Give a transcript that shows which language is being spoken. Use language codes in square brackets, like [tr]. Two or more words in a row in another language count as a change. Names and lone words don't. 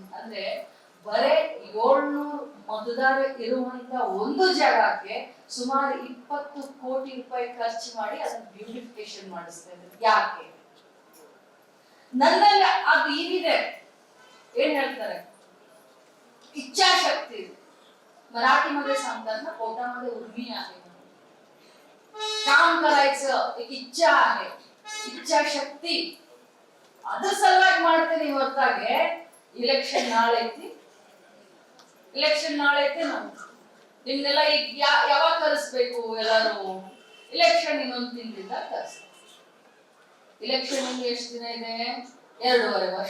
[kn] ಅಂದ್ರೆ ಬರೇ 700 ಮತದಾರ ಇರುವಂತ ಒಂದು ಜಾಗಕ್ಕೆ ಸುಮಾರು 20 ಕೋಟಿ ರೂಪಾಯಿ ಖರ್ಚು ಮಾಡಿ ಅದನ್ನ ಬ್ಯೂಟಿಫಿಕೇಶನ್ ಮಾಡಿಸ್ತಾ ಇದ್ದಾರೆ. ಯಾಕೆ? ನನ್ನಲ್ಲಿ ಅದು ಏನಿದೆ, ಏನ್ ಹೇಳ್ತಾರೆ, [mr] इच्छाशक्ती. मराठीमध्ये सांगतात ना, पोटामध्ये उर्मी आहे, काम करायचं एक इच्छा आहे, इच्छाशक्ती. [kn] ಅದ್ರ ಸಲುವಾಗಿ ಮಾಡ್ತೀನಿ ಹೊರತಾಗೆ ಇಲೆಕ್ಷನ್ ನಾಳೆ ಐತಿ ನಾವು ನಿಮ್ನೆಲ್ಲ ಈಗ ಯಾವಾಗ ಕರೆಸ್ಬೇಕು? ಎಲ್ಲರೂ ಇಲೆಕ್ಷನ್ ಇನ್ನೊಂದು ತಿಂಗಳಿಂದ ಕರೆಸ್ಬೇಕು. ಇಲೆಕ್ಷನ್ ಇನ್ನು ಎಷ್ಟು ದಿನ ಇದೆ? 2.5 ವರ್ಷ.